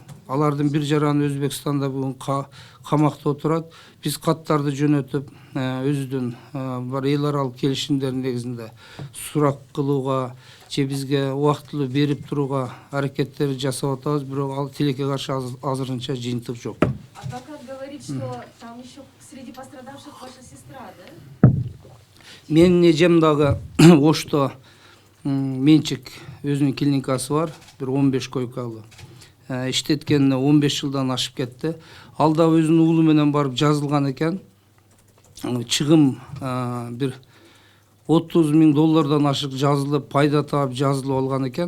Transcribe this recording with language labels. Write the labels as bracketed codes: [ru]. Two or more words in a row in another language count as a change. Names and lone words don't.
[ky] Алардын бир жараны Өзбекстанда бүгүн камакта отурат. Биз каттарды жөнөтүп, өзүдүн бар эл аралык келишимдердин негизинде сурак кылууга же бизге убактылуу берип турууга аракеттер жасап атабыз, бирок ал тилекке каршы азырынча жыйынтык жок. [ru] Адвокат говорит, что там еще среди пострадавших ваша сестра, да? [ky] Менин эжем дагы Ошто менчик өзүнүн клиникасы бар, бир 15 койкалуу. Иштеткенине 15 жылдан ашып кетти. Ал да өзүнүн уулу менен барып жазылган экен. Чыгым бир 30 000 доллардан ашык жазылып, пайда таап жазылып алган экен.